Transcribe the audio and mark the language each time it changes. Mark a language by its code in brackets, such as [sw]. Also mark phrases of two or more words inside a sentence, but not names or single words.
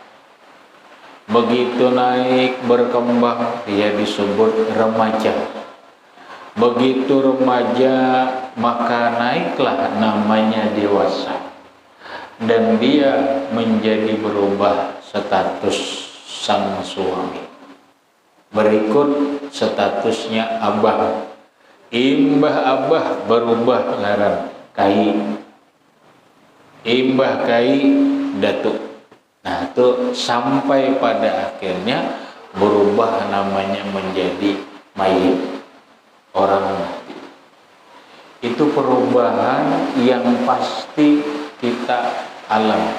[id] Begitu naik berkembang dia disebut remaja. Begitu remaja maka naiklah namanya dewasa. Dan dia menjadi berubah status sang suami. Berikut statusnya abah. [bjn] Imbah abah berubah ngaran kai. Imbah kai datuk. [id] Nah itu sampai pada akhirnya berubah namanya menjadi mayit, orang mati. Itu perubahan yang pasti kita alami.